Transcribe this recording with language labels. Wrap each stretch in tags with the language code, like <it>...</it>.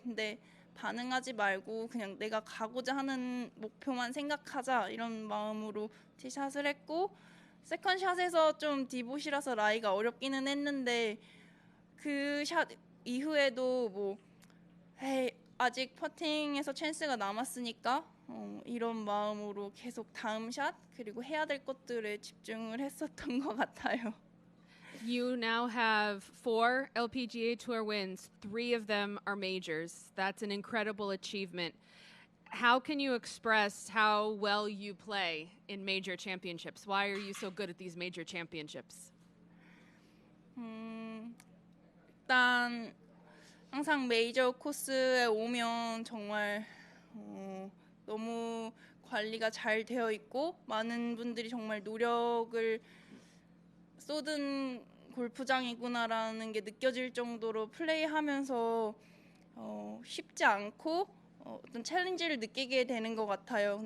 <ko>근데 반응하지 말고 그냥 내가 가고자 하는 목표만 생각하자 이런 마음으로 티샷을 했고 세컨샷에서 좀 디봇이라서 라이가 어렵기는 했는데 그 샷 이후에도 아직 퍼팅에서 찬스가 남았으니까 이런 마음으로 계속 다음 샷 그리고 해야 될 것들에 집중을 했었던 것 같아요.</ko> <en>You now have 4 LPGA Tour wins. 3 of them are majors. That's an incredible achievement. How can you express how well you play in major championships? Why are you so good at these major championships?</en> <ko>일단 항상 메이저 코스에 오면 정말 너무 관리가 잘 되어 있고 많은 분들이 정말 노력을 쏟은 골프장이구나라는 게 느껴질 정도로 플레이하면서 쉽지 않고 어떤 챌린지를 느끼게 되는 것 같아요.</ko>